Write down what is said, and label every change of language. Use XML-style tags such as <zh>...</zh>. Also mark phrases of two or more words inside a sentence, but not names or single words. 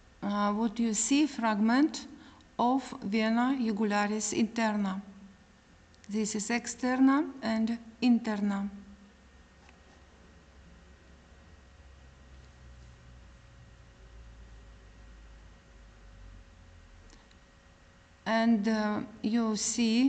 <en>what you see fragment of</en> <la>vena jugularis interna.</la> <en>This is externa and interna. And you see</en>